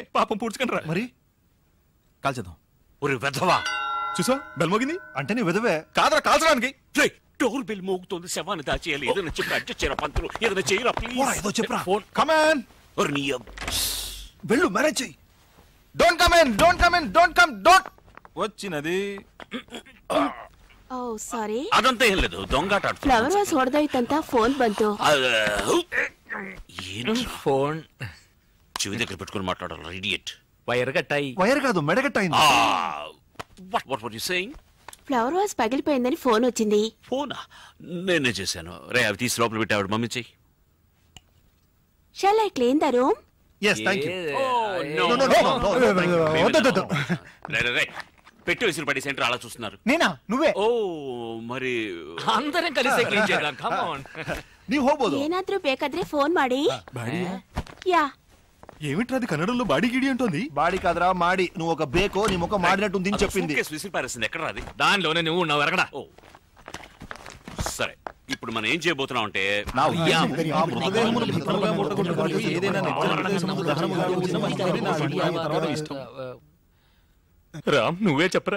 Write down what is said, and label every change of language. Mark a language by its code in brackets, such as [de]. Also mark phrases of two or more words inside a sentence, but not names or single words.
[te] పాపం పూడ్చుకుంటారా మరి. కాల్చేద్దాం. ఒరే వెధవా, చూసా బెల్ మోగింది అంటే నీ వెధవే కాదరా కాల్చడానికి. డోర్ బెల్ మోగుతోంది. శవాన్ని దాచేయాలి. ఏదైనా చెప్పి అడ్జస్ట్ చేయరా పంతులు. ఏదైనా చేయరా ప్లీజ్. ఏదో చెప్పరా. ఫోన్ కమాన్. వెళ్ళు, మేనేజ్ చెయ్యి. [en] Don't come in, don't come in, don't come, don't. [te] వచ్చినది. [kn] ಓ ಸಾರಿ. ಅದಂತ ಹೇಳಿದ್ದು ದೊಂಗಾಟ ಆಡ್ತು. [en] flower vase [kn] ಹೊಡೆದೋಯ್ತಂತ ಫೋನ್ ಬಂತು. ಏನು [te] ఫోన్ చెవి దగ్గర పెట్టుకొని మాట్లాడాలి. ఇడియట్. వైర్ కట్టాయి. వైర్ కాదు, మెడగట్టయింది. [en] What were you saying? flower vase [te] పగిలిపోయిందని ఫోన్ వచ్చింది. ఫోనా? నేనే చేశాను. రే అవి తీసి లోపల పెట్టి ఆవిడ మమ్మీ చెయ్యి. [en] Shall I clean the room? yes thank you. [te] రే పెట్టి వేసిన పడి సెంటర్ అలా చూస్తున్నారు. నేనా? నువ్వే? ఓ మరి అందరం కలిసి క్లీన్ చేద్దాం. [en] come on. [kn] ನೀವು ಹೋಗಬಹುದು. ಏನಾದ್ರೂ ಬೇಕಾದ್ರೆ ಫೋನ್ ಮಾಡಿ. ಬಾಡಿ? [te] యా. ఏమిట్రా అది కన్నడలో బాడీ గిడి అంటోంది? బాడీ కాదురా మాడి. నువ్వు ఒక బేకో నీ ముఖం మాడినట్టుంది అని చెప్పింది. విసిరి పారేసింది. ఎక్కడ రాది? దానిలోనే నువ్వు ఉన్నావు. ఎరగడా? ఓ సరే, ఇప్పుడు మనం ఏం చేయబోతున్నాం అంటే రామ్ నువ్వే చెప్పరా.